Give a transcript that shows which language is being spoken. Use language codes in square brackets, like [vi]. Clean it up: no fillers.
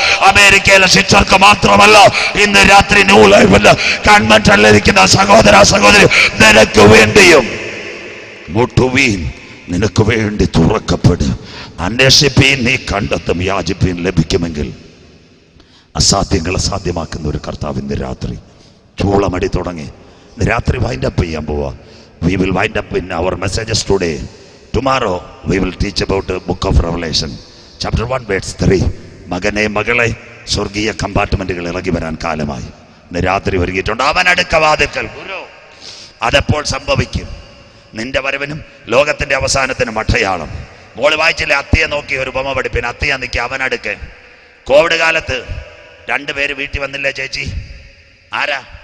[ml] അമേരിക്കയിലെ സിസ്റ്റർക്ക് മാത്രമല്ല, ഇന്ന് രാത്രി ന്യൂ ലൈഫിൽ കൺവെൻഷനിലിരിക്കുന്ന സഹോദര സഹോദരി, നിനക്ക് വേണ്ടിയും മുട്ടുവീൻ, നിനക്ക് വേണ്ടി തുറക്കപ്പെടും. അന്വേഷിപ്പീൻ, നീ കണ്ടെത്തും, യാചിപ്പീൻ, ലഭിക്കുമെങ്കിൽ. അസാധ്യങ്ങളെ സാധ്യമാക്കുന്ന ഒരു കർത്താവ് ഇന്ന് രാത്രി ചൂളമടി തുടങ്ങി. ഇന്ന് രാത്രി വൈൻഡ് അപ്പ് ചെയ്യാൻ പോവാ. [en] We will wind up in our messages today. Tomorrow we will teach about the book of Revelation, chapter 1 verse 3. [ml] മകനെ മകളെ, സ്വർഗീയ കമ്പാർട്ട്മെന്റുകൾ ഇറങ്ങി വരാൻ കാലമായി. ഇന്ന് രാത്രി ഒരുങ്ങിയിട്ടുണ്ട്. അവൻ അടുക്ക വാതിൽക്കൽ. അതെപ്പോൾ സംഭവിക്കും? നിന്റെ വരവിനും ലോകത്തിന്റെ അവസാനത്തിനും അടയാളം. മോള് വായിച്ചില്ലേ, അത്തിയെ നോക്കി ഒരു ഉപമ പഠിപ്പിന്. അത്തിയ നിൽക്കുക, അവനടുക്ക്. കോവിഡ് കാലത്ത് 2 പേര് വീട്ടിൽ വന്നില്ലേ ചേച്ചി? ആരാ?